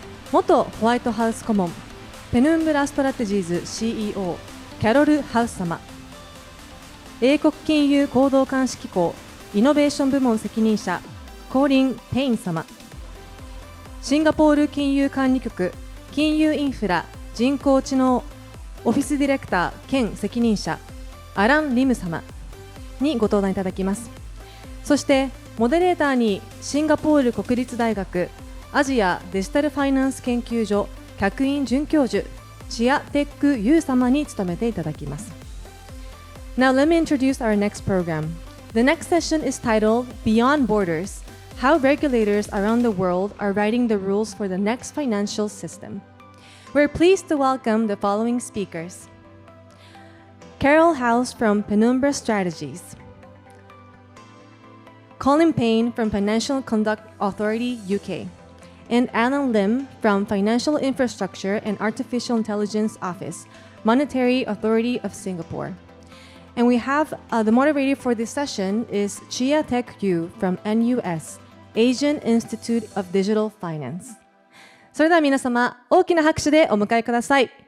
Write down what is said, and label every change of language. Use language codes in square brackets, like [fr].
[ja] 元ホワイトハウス顧問ペヌンブラストラテジーズ CEO キャロル・ハウス様、英国金融行動監視機構イノベーション部門責任者コーリン・ペイン様、シンガポール金融管理局金融インフラ人工知能オフィスディレクター兼責任者アラン・リム様にご登壇いただきます。そしてモデレーターにシンガポール国立大学アジアデジタルファイナンス研究所客員准教授チアテックユー様に務めていただきます。 [en] Now let me introduce our next program. The next session is titled Beyond Borders: How Regulators Around the World Are Writing the Rules for the Next Financial System. We're pleased to welcome the following speakers. Carol House from Penumbra Strategies, Colin Payne from Financial Conduct Authority UK, and Alan Lim from Financial Infrastructure and Artificial Intelligence Office, Monetary Authority of Singapore. And we have the moderator for this session is Chia Tek Yu from NUS, Asian Institute of Digital Finance. [ja] それでは皆様、大きな拍手でお迎えください。